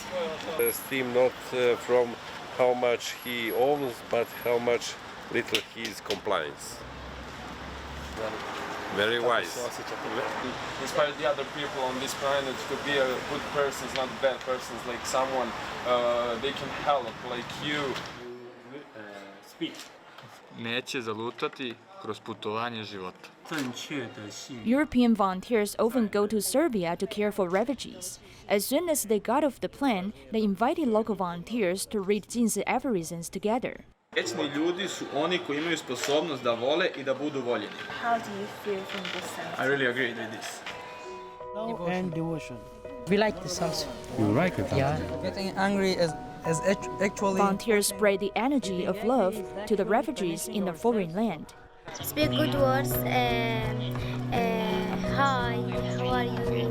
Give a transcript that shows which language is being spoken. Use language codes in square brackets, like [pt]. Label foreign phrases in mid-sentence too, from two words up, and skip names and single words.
[en] The theme not from how much he owns, but how much little he is compliance. Very wise. Inspire the other people on this planet to be a good person, not bad persons, like someone they can help, like you. Speak. [sr] Neće zalutati kroz putovanje života. [en] European volunteers often go to Serbia to care for refugees. As soon as they got off the plane, they invited local volunteers to read Jing Si Aphorisms together. [sr] Večni ljudi su oni koji imaju sposobnost da vole I da budu voljeni. [en] How do you feel from this sentence? I really agree with this. Love and devotion. We like this also. You like it? Yeah. Getting angry is actually... Volunteers spread the energy of love to the refugees in a foreign land. Speak good words. Hi, how are you?